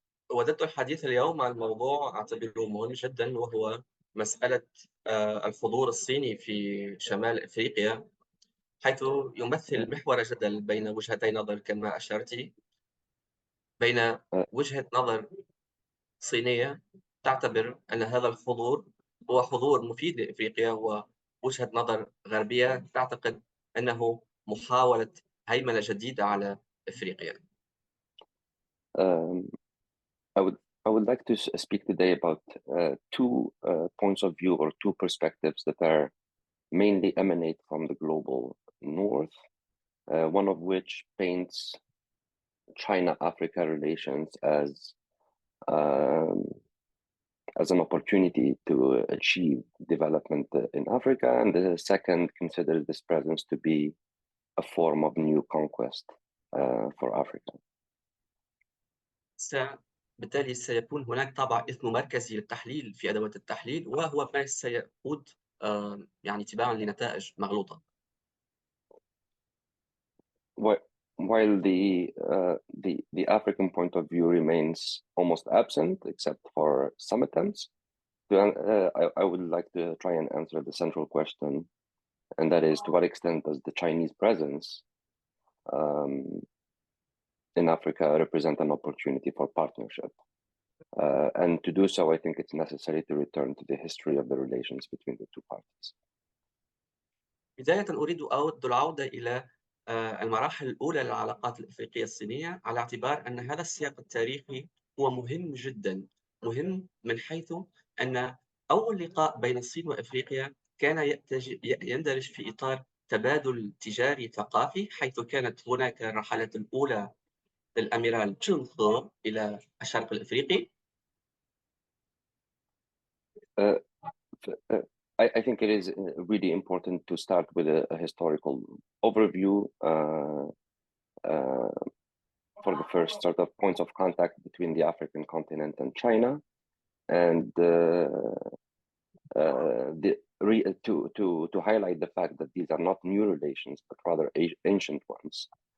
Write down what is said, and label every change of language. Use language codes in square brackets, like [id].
[ar] وددت الحديث اليوم عن موضوع أعتبره مهم جدا، وهو مسألة الحضور الصيني في شمال أفريقيا، حيث يمثل محور جدل بين وجهتي نظر كما أشرتي، بين وجهة نظر صينية تعتبر أن هذا الحضور هو حضور مفيد لأفريقيا، ووجهة نظر غربية تعتقد أنه محاولة هيمنة جديدة على أفريقيا. [en] I would like to speak today about two points of view or two perspectives that are mainly emanate from the global north, one of which paints China-Africa relations as an opportunity to achieve development in Africa, and the second considers this presence to be a form of new conquest for Africa. [ar] بالتالي سيكون هناك طابع إثنومركزي للتحليل في أدوات التحليل، وهو ما سيقود يعني تباعا لنتائج مغلوطة. [en] While the African point of view remains almost absent, except for some attempts, I would like to try and answer the central question, and that is, to what extent does the Chinese presence in Africa represent an opportunity for partnership? And to do so, I think it's necessary to return to the history of the relations between the two parties. [ar] بداية أود العودة إلى المراحل الأولى للعلاقات الأفريقية الصينية، على اعتبار أن هذا السياق التاريخي هو مهم جدا، مهم من حيث أن أول لقاء بين الصين وأفريقيا كان يندرج في إطار تبادل تجاري ثقافي، حيث كانت هناك الرحلات الأولى للأميرال تشونغ إلى الشرق الأفريقي. [en] I think it is really important to start with a historical overview for the first sort of points of contact between the African continent and China, and to highlight the fact that these are not new relations, but rather ancient ones.